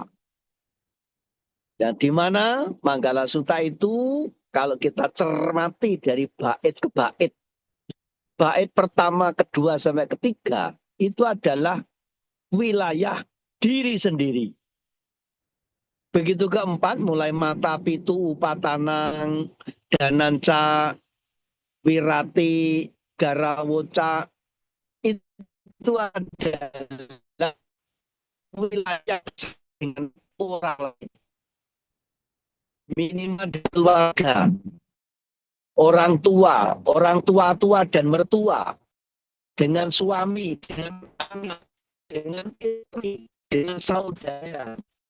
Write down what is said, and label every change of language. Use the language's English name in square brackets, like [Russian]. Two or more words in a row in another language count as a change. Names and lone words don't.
[Indonesian] Dan di mana Manggala Sutta itu kalau kita cermati dari bait ke bait, bait pertama, kedua, sampai ketiga, itu adalah wilayah diri sendiri. Begitu keempat, mulai mata, [Pali] pitu, upatanang, dananca, wirati, garawoca, [Indonesian] itu adalah wilayah dengan orang lain. Minimal di keluarga, orang tua dan mertua, dengan suami, dengan anak, dengan istri, dengan saudara.